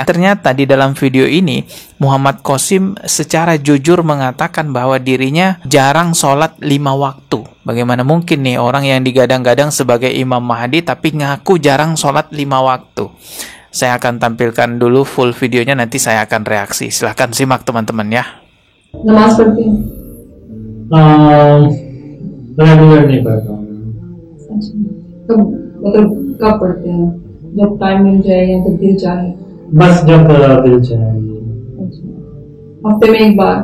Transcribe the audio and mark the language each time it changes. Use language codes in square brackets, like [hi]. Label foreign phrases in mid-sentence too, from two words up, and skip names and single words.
[id] Ternyata di dalam video ini Muhammad Qasim secara jujur mengatakan bahwa dirinya jarang sholat 5 waktu. Bagaimana mungkin nih orang yang digadang-gadang sebagai Imam Mahdi tapi ngaku jarang sholat 5 waktu. Saya akan tampilkan dulu full videonya, nanti saya akan reaksi. Silahkan simak teman-teman ya. [ur] نماز پڑھتے ہیں? ریگولر نہیں پڑھتا ہوں. اچھا، کب مطلب کب پڑھتے ہیں? جب ٹائم مل جائے یا جب دل چاہے? بس جب دل چاہے. اچھا، ہفتے میں ایک بار?